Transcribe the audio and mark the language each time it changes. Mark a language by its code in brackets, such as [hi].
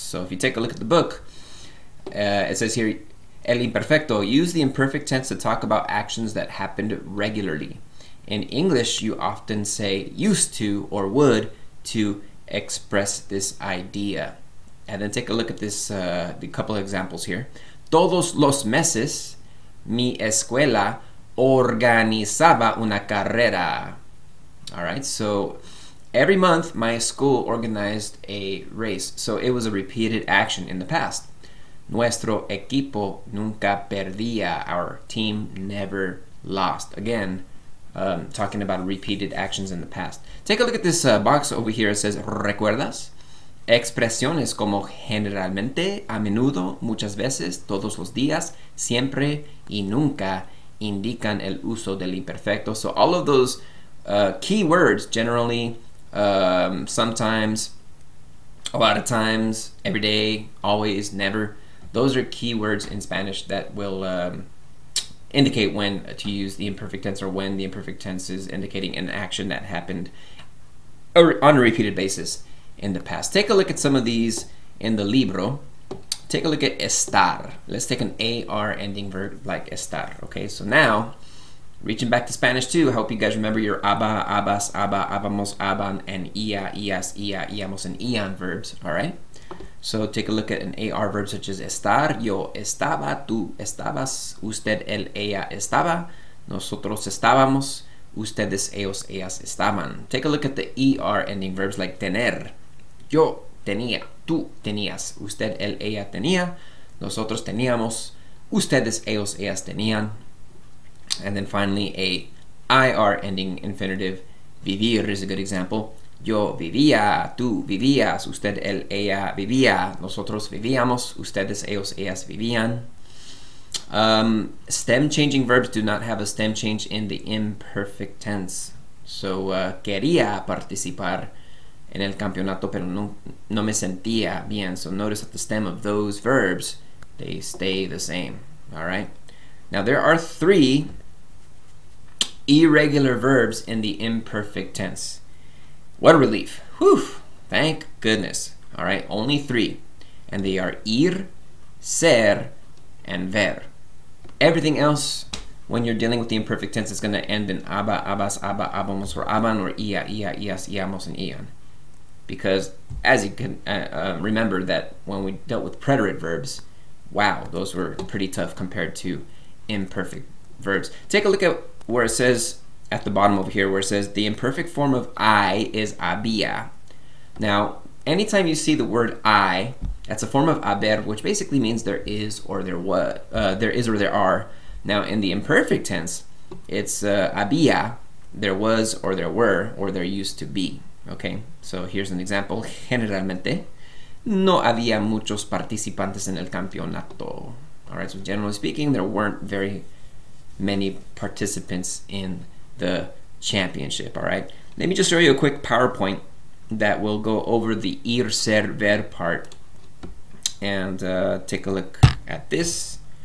[en] So if you take a look at the book, it says here, el imperfecto, [es] use the imperfect tense to talk about actions that happened regularly. [en] In English, you often say used to or would to express this idea. And then take a look at this, the couple of examples here. [es] Todos los meses, mi escuela organizaba una carrera. [en] All right, so every month my school organized a race. So it was a repeated action in the past. [es] Nuestro equipo nunca perdía. [en] Our team never lost. Again, talking about repeated actions in the past. Take a look at this box over here. It says, ¿recuerdas? [es] Expresiones como generalmente, a menudo, muchas veces, todos los días, siempre y nunca indican el uso del imperfecto. [en] So all of those key words, generally, sometimes, a lot of times, every day, always, never, those are key words in Spanish that will indicate when to use the imperfect tense, or when the imperfect tense is indicating an action that happened on a repeated basis in the past. Take a look at some of these in the libro. Take a look at estar. Let's take an AR ending verb like estar. Okay, so now, reaching back to Spanish too, I hope you guys remember your aba, abas, aba, abamos, aban, and ia, ias, ia, iamos, and ian verbs, all right? So take a look at an AR verb such as estar. [es] Yo estaba, tú estabas, usted, él, ella estaba, nosotros estábamos, ustedes, ellos, ellas estaban. [en] Take a look at the ER ending verbs like tener. [es] Yo tenía, tú tenías, usted, él, ella tenía, nosotros teníamos, ustedes, ellos, ellas tenían. [en] And then finally a IR ending infinitive. Vivir is a good example. [es] Yo vivía, tú vivías, usted, él, ella vivía, nosotros vivíamos, ustedes, ellos, ellas vivían. [en] Stem changing verbs do not have a stem change in the imperfect tense. [es] So quería participar en el campeonato, pero no me sentía bien. [en] So notice that the stem of those verbs, they stay the same. All right. Now there are 3 irregular verbs in the imperfect tense. What a relief. Whew. Thank goodness. All right. Only 3. And they are ir, ser, and ver. Everything else, when you're dealing with the imperfect tense, is going to end in aba, abas, aba, abamos, or aban, or ia, ia, ias, iamos, and ian. Because as you can remember that when we dealt with preterite verbs, wow, those were pretty tough compared to imperfect verbs. Take a look at where it says at the bottom over here, where it says the imperfect form of I is había. Now, anytime you see the word I, that's a form of haber, which basically means there is or there was, there is or there are. Now, in the imperfect tense, it's había, there was or there were or there used to be. Okay, so here's an example. [es] Generalmente, no había muchos participantes en el campeonato. [en] All right, so generally speaking, there weren't very many participants in the championship. All right, let me just show you a quick PowerPoint that will go over the ir, ser, ver part, and take a look at this.